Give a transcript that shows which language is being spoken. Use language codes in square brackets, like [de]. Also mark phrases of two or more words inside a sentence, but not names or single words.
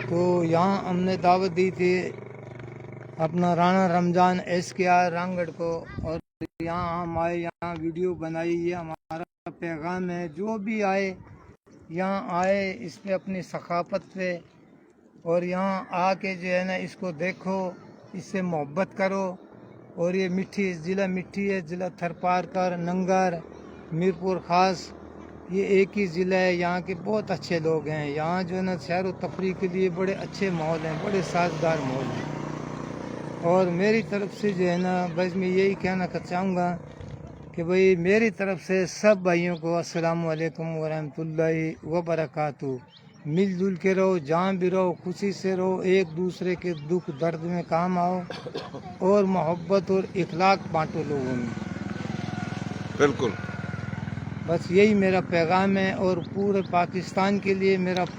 [ur] تو یہاں ہم نے دعوت دی تھی اپنا رانا رمضان ایس کے آر رانگڑ کو، اور یہاں ہم آئے، یہاں ویڈیو بنائی. یہ ہمارا پیغام ہے، جو بھی آئے یہاں آئے اس پہ اپنی ثقافت پہ، اور یہاں آ کے جو ہے نا اس کو دیکھو، اس سے محبت کرو. اور یہ مٹھی ضلع مٹھی ہے, ضلع تھرپارکر، ننگر، میرپور خاص، یہ ایک ہی ضلع ہے، یہاں کے بہت اچھے لوگ ہیں. یہاں جو ہے نا سیر و تفریح کے لیے بڑے اچھے ماحول ہیں، بڑے سازگار ماحول ہیں. اور میری طرف سے جو ہے نا بس میں یہی کہنا چاہوں گا کہ بھائی میری طرف سے سب بھائیوں کو [ar] السلام عليكم ورحمة الله وبركاته. [ur] مل جل کے رہو، جہاں بھی رہو خوشی سے رہو، ایک دوسرے کے دکھ درد میں کام آؤ اور محبت اور اخلاق بانٹو لوگوں میں. بالکل. بس یہی میرا پیغام ہے اور پورے پاکستان کے لیے میرا پیغام